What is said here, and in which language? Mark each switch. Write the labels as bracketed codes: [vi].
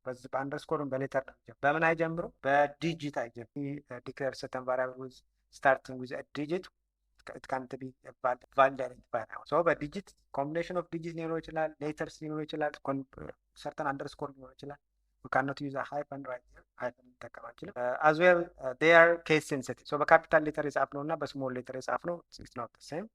[am] በዚህ በአንደርስኮር በሌተር ነው። በምን አይጀምሩ? [en] በዲጂት አይጀምሩ። declare certain variable with starting with a digit. it can't be a valid identifier now. So but digit combination of digits ሊኖር ይችላል፣ letters ሊኖር ይችላል፣ certain underscore ሊኖር ይችላል። we cannot use a hyphen right here. hyphen እንጠቀም አንችልም። as well they are case sensitive. [am] so በካፒታል ሌተር የጻፍነው እና በስሞል ሌተር የጻፍነው it's not the same.